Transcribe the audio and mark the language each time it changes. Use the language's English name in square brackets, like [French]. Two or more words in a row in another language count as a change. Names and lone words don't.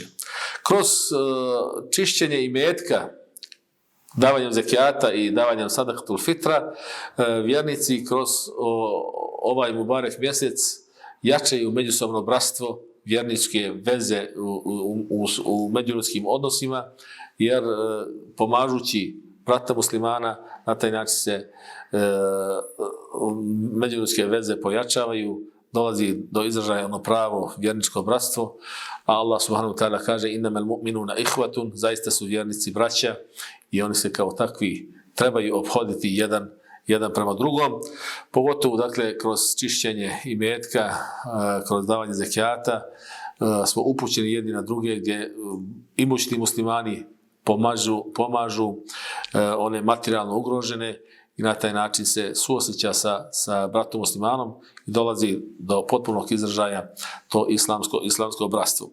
[Bosnian] Kroz čišćenje imetka, davanjem zekijata i davanjem [Arabic] صدقة الفطر, [Bosnian] vjernici kroz ovaj mubarek mjesec jačaju međusobno bratstvo, vjerničke veze u međuljudskim odnosima, jer pomažući brata muslimana na taj način se međuljudske veze pojačavaju, dolazi do izražaja ono pravo vjerničko bratstvo, a Allah [Arabic] سبحانه وتعالى [Bosnian] kaže innamal [Arabic] المؤمنون إخوة, [Bosnian] zaista su vjernici braća i oni se kao takvi trebaju ophoditi jedan prema drugom, pogotovo, dakle, kroz čišćenje imetka, kroz davanje zekijata, smo upućeni jedni na druge, gdje imućni muslimani pomažu one materijalno ugrožene i na taj način se suosjeća sa bratom muslimanom i dolazi do potpunog izražaja to islamsko bratstvo.